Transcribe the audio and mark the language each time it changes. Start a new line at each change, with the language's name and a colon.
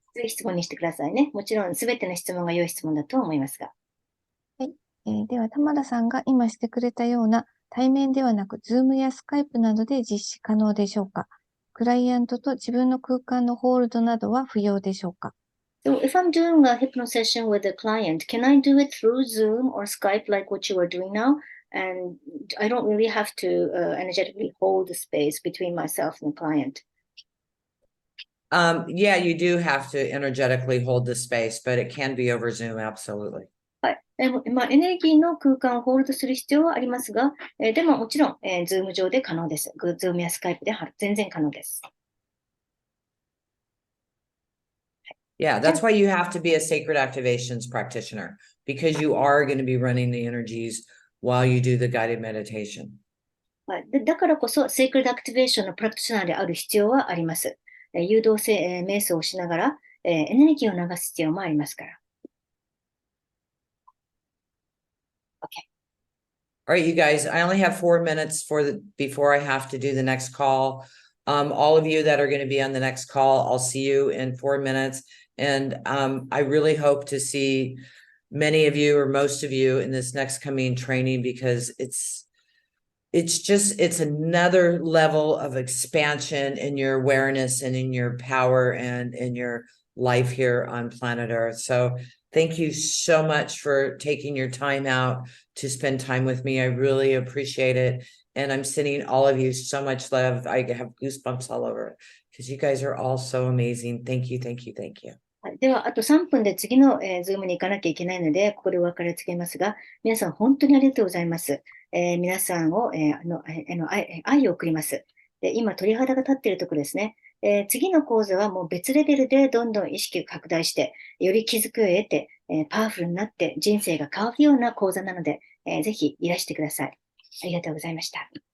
Japanese: ぜひ質問にしてくださいね。もちろん、すべての質問が良い質問だと思いますが。はい。では、玉田さんが今してくれたような対面ではなく、ズームやスカイプなどで実施可能でしょうか？クライアントと自分の空間のホールドなどは不要でしょうか？
English: So if I'm doing a hypno session with a client, can I do it through Zoom or Skype like what you are doing now? And I don't really have to energetically hold the space between myself and the client. Yeah, you do have to energetically hold the space, but it can be over Zoom, absolutely.
Japanese: はい。エネルギーの空間をホールドする必要はありますが、でももちろん、Zoom 上で可能です。 Zoom や Skype で全然可能です。
English: Yeah, that's why you have to be a sacred activations practitioner, because you are going to be running the energies while you do the guided meditation.
Japanese: はい。だからこそ、セイクリッドアクティベーションのプラクティショナーである必要はあります。誘導性、瞑想をしながら、エネルギーを流す必要もありますから。
English: Okay. All right, you guys, I only have 4 minutes before I have to do the next call. All of you that are going to be on the next call, I'll see you in 4 minutes. And I really hope to see many of you or most of you in this next coming training, because it's another level of expansion in your awareness and in your power and in your life here on planet Earth. So thank you so much for taking your time out to spend time with me. I really appreciate it. And I'm sending all of you so much love. I have goosebumps all over because you guys are all so amazing. Thank you, thank you, thank you.
Japanese: はい。では、あと3分で次の、ズームに行かなきゃいけないので、ここでお別れつけますが、皆さん本当にありがとうございます。皆さんを、愛を送ります。で、今、鳥肌が立っているところですね。次の講座はもう別レベルでどんどん意識を拡大して、より気づきを得て、パワフルになって人生が変わるような講座なので、ぜひいらしてください。ありがとうございました。